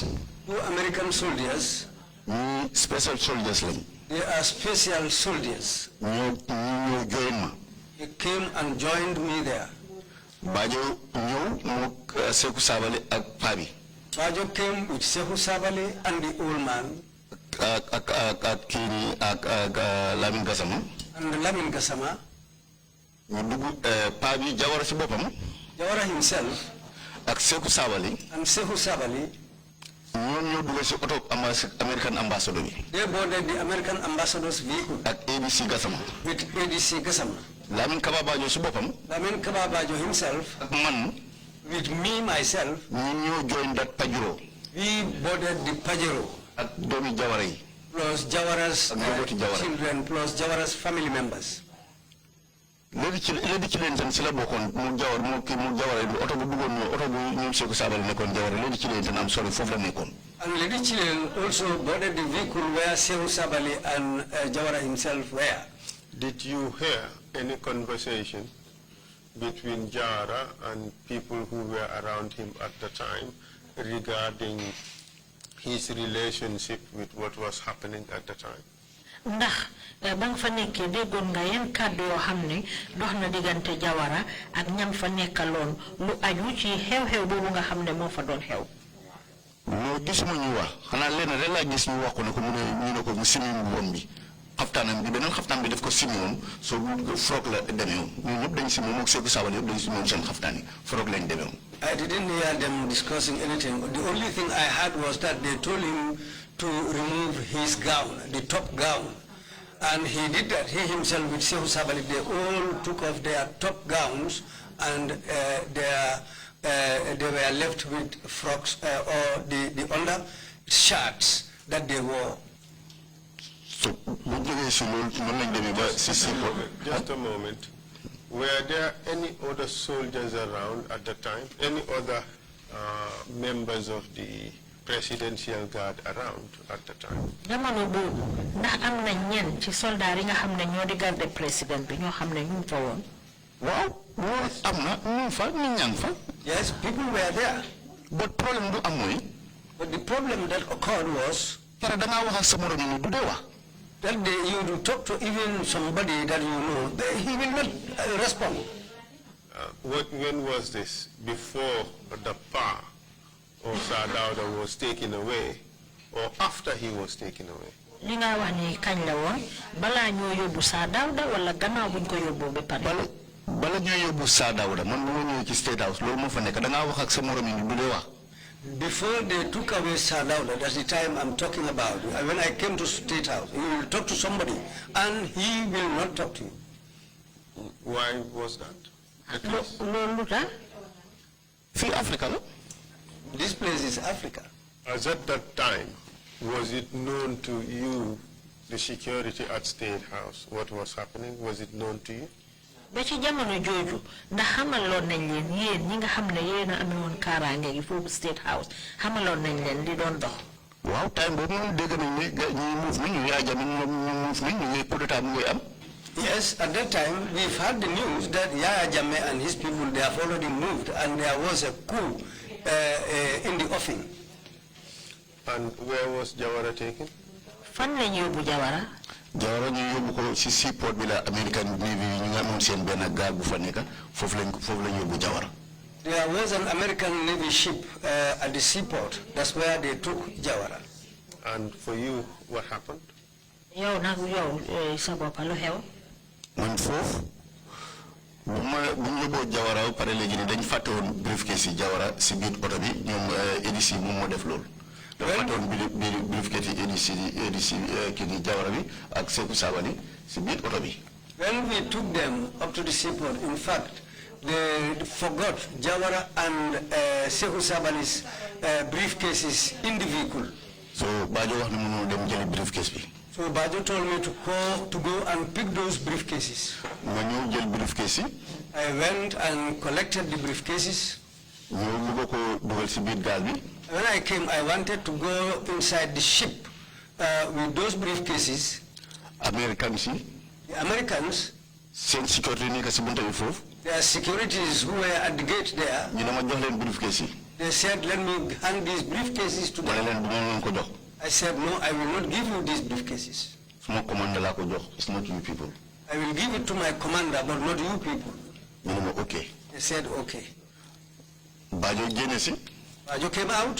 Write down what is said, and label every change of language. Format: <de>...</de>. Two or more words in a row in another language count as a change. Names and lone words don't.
<en>2 American soldiers. Special soldiers. They are special soldiers. They came and joined me there.</en> <wo>Bajo Seku Sabali ak Pabi.</wo> <en>Bajo came with Seku Sabali and the old man. Lamin Gassama. And Lamin Gassama.</en> <wo>Pabi Jawara si bopam.</wo> <en>Jawara himself.</en> <wo>Ak Seku Sabali.</wo> <en>And Seku Sabali. American ambassador. They boarded the American ambassador's vehicle.</en> <wo>At ADC Gassama.</wo> <en>With ADC Gassama.</en> <wo>Lamin Kababajo si bopam.</wo> <en>Lamin Kababajo himself.</en> <wo>Man.</wo> <en>With me myself. We joined that Pajero. We boarded the Pajero.</en> <wo>At Domi Jawara.</wo> <en>Plus Jawara's children, plus Jawara's family members. Lady Chilton Silla Bokon, Mujawar, Mujawar, Otobu, Seku Sabali Nekon Jawara, Lady Chilton, I'm sorry for the Nekon. And Lady Chilton also boarded the vehicle where Seku Sabali and Jawara himself were. Did you hear any conversation between Jawara and people who were around him at the time regarding his relationship with what was happening at the time?</en> <wo>Ndax bang fa nekké déggon nga yeen kàddu yoo xam ne dox na diggante Jawara ak ñam fa nekkaloon lu aju ci xew-xew boobu nga xam ne moo fa doon xew. Lo gisuma ñu wax xanaa leen rek laa gis ñu wax ko ne ko mu ne ko mu simi mbon bi xaftaanam bi beneen xaftaan bi def ko simi woon so frog la demee woon ñun ñëpp dañ simi moom Seku Sabali yëpp dañ simi woon seen xaftaan yi frog lañ demee woon.</wo> <en>I didn't hear them discussing anything. The only thing I heard was that they told him to remove his gown, the top gown. And he did that. He himself with Seku Sabali, they all took off their top gowns and they were left with frocks or the under shirts that they wore. So, just a moment. Were there any other soldiers around at the time? Any other members of the presidential guard around at the time?</en> <wo>Jamono boobu ndax am na ñen ci soldat yi nga xam ne ñoo di</wo> <fr>garde président</fr> <wo>bi ñoo xam ne ñu fa woon. Waaw am na ñu fa ñu ñang fa.</wo> <en>Yes, people were there. But problem</en> <wo>du am mooy.</wo> <en>But the problem that occurred was.</en> <wo>Para da nga wax ak sa morom ni du dee wax.</wo> <en>That day you will talk to even somebody that you know, he will not respond. When was this? Before the PA or Sadauda was taken away, or after he was taken away?</en> <wo>Li nga wax ni kañ la woon balaa ñoo yóbbu Sadauda wala gannaaw buñ ko yóbbu ba pare. Bala ñoo yóbbu Sadauda man bu ma ñëwee ci State House loolu moo fa nekk da ngaa wax ak sa morom yi du dee wax.</wo> <en>Before they took away Sadauda, that's the time I'm talking about. When I came to State House, you will talk to somebody, and he will not talk to you. Why was that? Africa. This place is Africa. As at that time, was it known to you, the security at State House, what was happening? Was it known to you?</en> <wo>ba ci jamono jooju ndax xamaloon nañ leen yéen ñi nga xam ne yéen a amee woon kaaraange gi foofu State House xamaloon nañ leen li doon dox. waaw time boobu moom dégg nañ ne ñi move nañ ñu Yaya Jammeh ñu move nañ ñu</wo> <fr>coup d'état</fr> <wo>mu ngi am.</wo> <en>Yes, at that time we've heard the news that Yaya Jammeh and his people, they have already moved and there was a coup in the offing. And where was Jawara taken?</en> <wo>Fan lañ yóbbu Jawara? Jawara ñu yóbbu ko ci seaport bi la American Navy ñu nga amoon seen benn gaal bu fa nekk foofu lañ yóbbu Jawara.</wo> <en>There was an American Navy ship at the seaport. That's where they took Jawara. And for you, what happened?</en> <wo>Yow nag yow sa bopp lu xew? Man foofu bu ñu yóbboo Jawara pare léegi ni dañ fàtte woon briefcase yi Jawara si biir oto bi ñoom ADC moom moo def loolu. dafa fàtte woon briefcase yi ADC kii ni Jawara bi ak Seku Sabali si biir oto bi.</wo> <en>When we took them up to the seaport, in fact, they forgot Jawara and Seku Sabali's briefcases in the vehicle.</en> <wo>So Bajo wax na mënoo dem jëli briefcase bi.</wo> <en>So Bajo told me to go and pick those briefcases.</en> <wo>Ma ñëw jël briefcase yi.</wo> <en>I went and collected the briefcases.</en> <wo>ñëw lu ko dugal si biir gaal bi.</wo> <en>When I came, I wanted to go inside the ship with those briefcases.</en> <wo>Americans yi.</wo> <en>The Americans.</en> <wo>Seen security nekk si bunta bi foofu.</wo> <en>Their securities who were at the gate there.</en> <wo>ñu ne ma jox leen briefcase yi.</wo> <en>They said, let me hand these briefcases to them. I said, no, I will not give you these briefcases. It's not you people. I will give it to my commander, but not you people. Okay. They said, okay. Bajo came out.</en>